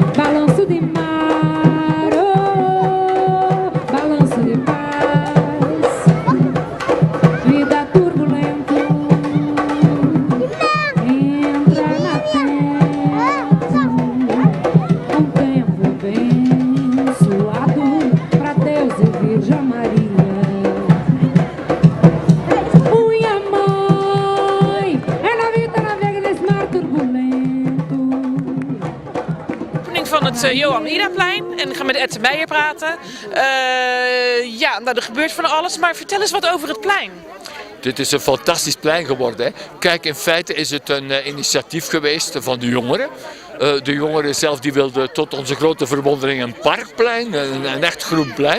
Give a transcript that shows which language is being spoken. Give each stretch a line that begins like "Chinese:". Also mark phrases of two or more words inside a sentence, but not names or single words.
Portuguese: Balanço de mar, oh, balanço de paz, vida turbulenta, entra na terra, um tempo abençoado pra Deus e Virgem Maria. Minha mãe, ela vita navega nesse mar turbulento.
Dutch: Opening van het Johan Idaplein en ik ga met Ed de Meijer praten. Ja, nou, er gebeurt van alles, maar vertel eens wat over het plein. Dit is een fantastisch plein geworden. Hè. Kijk, in feite is het een initiatief geweest van de jongeren. De jongeren zelf die wilden tot onze grote verwondering een parkplein, een echt groen plein.